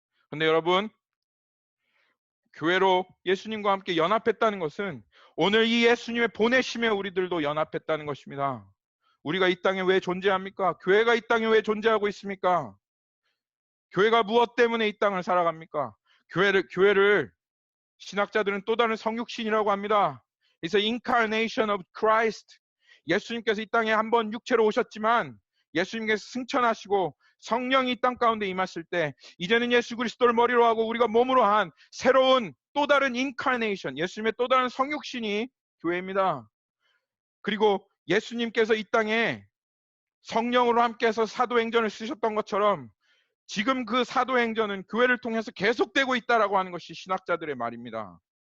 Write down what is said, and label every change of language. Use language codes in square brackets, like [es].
[ko] 그런데 여러분, 교회로 예수님과 함께 연합했다는 것은 오늘 이 예수님의 보내심에 우리들도 연합했다는 것입니다. 우리가 이 땅에 왜 존재합니까? 교회가 이 땅에 왜 존재하고 있습니까? 교회가 무엇 때문에 이 땅을 살아갑니까? 교회를 신학자들은 또 다른 성육신이라고 합니다. [en] It's the incarnation of Christ. [ko] 예수님께서 이 땅에 한번 육체로 오셨지만 예수님께서 승천하시고 성령이 이 땅 가운데 임하실 때 이제는 예수 그리스도를 머리로 하고 우리가 몸으로 한 새로운 또 다른 인카네이션, 예수님의 또 다른 성육신이 교회입니다. 그리고 예수님께서 이 땅에 성령으로 함께해서 사도행전을 쓰셨던 것처럼 지금 그 사도행전은 교회를 통해서 계속되고 있다라고 하는 것이 신학자들의 말입니다.